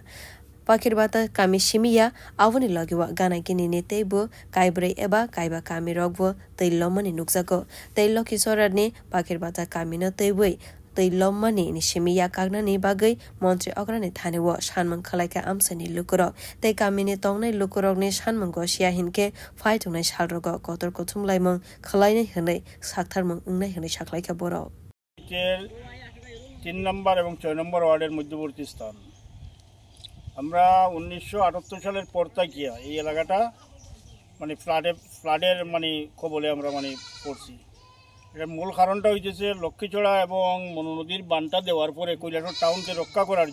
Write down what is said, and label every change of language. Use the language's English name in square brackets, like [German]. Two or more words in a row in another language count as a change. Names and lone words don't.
[Kok Borok] Pakirbata kami shimiya avuni logiwa gana gini ne teibo kaibre eba kaiba kami rogbo teilomani nukzago teilo kisorarni pakirbata kami no teiboi teilomani ni shimiya kagna ni bagai montri ograni thanewo shanmang khalaika amsani lukuro te kami ni tongnai lukurok ni shanmang go sia hinke phaitungnai shalrogo kotor kothumlaimang khalainai hne saktharmang ungnai hne shaklaika boro [Bangla] 3 নম্বর এবং 6 নম্বর ওয়ার্ডের মধ্যবর্তী স্থান আমরা 1978 সালের পর থেকে এই এলাকাটা মানে ফ্লাডের মানে কবলে আমরা মানে পড়ছি এর মূল কারণটা হইতেছে লক্ষ্মীছড়া এবং মনু নদীর বানটা দেওয়ার পরে কৈলাসহর টাউনকে রক্ষা করার